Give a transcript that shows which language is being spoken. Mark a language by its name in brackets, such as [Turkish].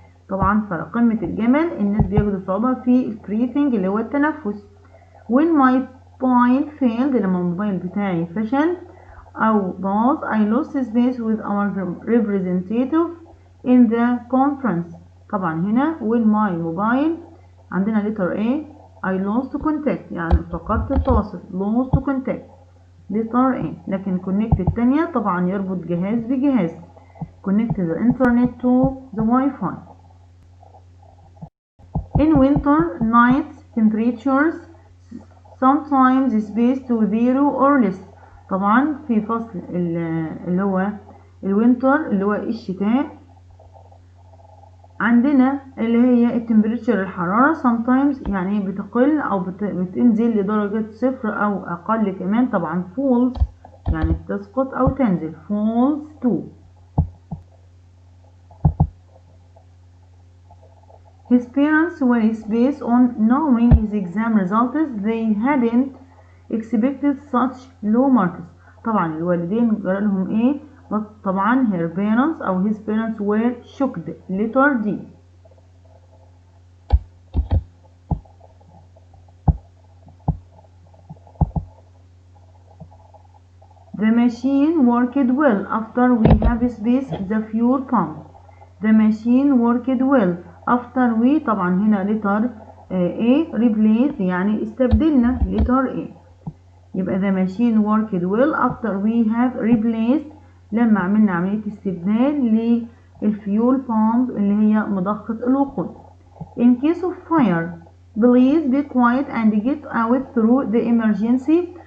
[Arabic] طبعا في قمة الجبل الناس بيجدوا صعوبة في breathing اللي هو التنفس. [English] when my mobile failed [Arabic] لما الموبايل بتاعي فشل أو باظ [English] I lost space with our representative in the conference. [Arabic] طبعا هنا [English] when my mobile عندنا letter A I lost contact [Arabic] يعني فقدت التواصل. [English] lost contact letter A. [Arabic] لكن connect التانية طبعا يربط جهاز بجهاز. [English] connect the internet to the Wi-Fi. in winter nights temperatures sometimes space to 0 or less. [Arabic] طبعا في فصل اللي هو الوينتر اللي هو الشتاء عندنا اللي هي التمبريتشر الحرارة sometimes يعني بتقل أو بتنزل لدرجة 0 أو أقل كمان. طبعا falls يعني بتسقط أو تنزل. [English] falls to. His parents were based on knowing his exam results. They hadn't expected such low marks. [Arabic] طبعا الوالدين جرى لهم ايه؟ طبعا [English] her parents [Arabic] أو [English] his parents were shocked. letter D. The machine worked well after we have spaced the fuel pump. The machine worked well after we. [Arabic] طبعا هنا [English] letter A replace [Arabic] يعني استبدلنا. [English] letter A. [Arabic] يبقى [English] the machine worked well after we have replaced [Arabic] لما عملنا عملية استبدال للفيول pump اللي هي مضخة الوقود. [English] In case of fire please be quiet and get out through the emergency.